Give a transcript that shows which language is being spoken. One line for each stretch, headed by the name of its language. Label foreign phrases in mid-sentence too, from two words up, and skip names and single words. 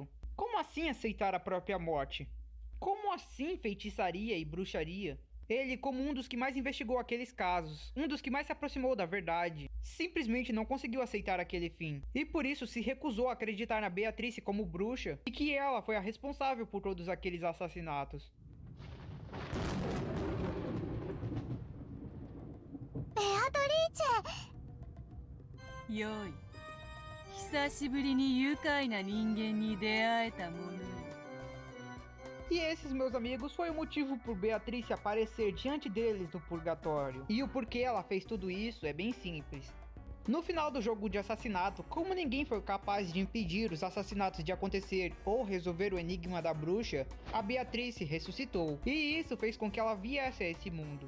Portuguese: Como assim aceitar a própria morte? Como assim feitiçaria e bruxaria? Ele, como um dos que mais investigou aqueles casos, um dos que mais se aproximou da verdade, simplesmente não conseguiu aceitar aquele fim. E por isso se recusou a acreditar na Beatrice como bruxa e que ela foi a responsável por todos aqueles assassinatos.
Japanese: よい久しぶりに愉快な人間に出会えたものよ
Portuguese: E esses, meus amigos, foi o motivo por Beatrice aparecer diante deles no purgatório. E o porquê ela fez tudo isso é bem simples. No final do jogo de assassinato, como ninguém foi capaz de impedir os assassinatos de acontecer ou resolver o enigma da bruxa, a Beatrice ressuscitou, e isso fez com que ela viesse a esse mundo.